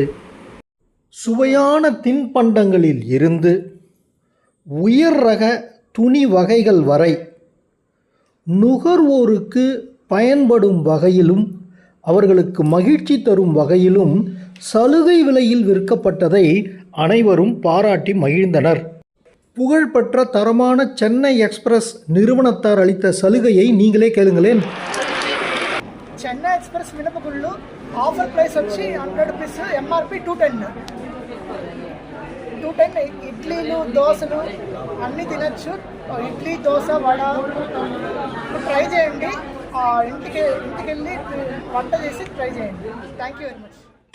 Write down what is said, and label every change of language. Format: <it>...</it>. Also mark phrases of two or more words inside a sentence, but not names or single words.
<ta>சுவையான தின்பண்டங்களில் இருந்து உயர் ரக துணி வகைகள் வரை நுகர்வோருக்கு பயன்படும் வகையிலும் அவர்களுக்கு மகிழ்ச்சி தரும் வகையிலும் சலுகை விலையில் விற்கப்பட்டதை அனைவரும் பாராட்டி மகிழ்ந்தனர். புகழ்பெற்ற தரமான சென்னை எக்ஸ்பிரஸ் நிறுவனத்தார் அளித்த சலுகையை நீங்களே கேளுங்களேன்.</ta> <te>చెన్నై ఎక్స్ప్రెస్ మినపగుళ్ళు</te> <en>offer price</en> <te>వచ్చి 100 రూపీస్, ఎంఆర్పి 210 ఇడ్లీలు దోశలు అన్నీ తినచ్చు. ఇడ్లీ దోశ వడ ట్రై చేయండి. ఇంటికి వెళ్ళి వంట చేసి ట్రై చేయండి.</te> <en>thank you very much.</en>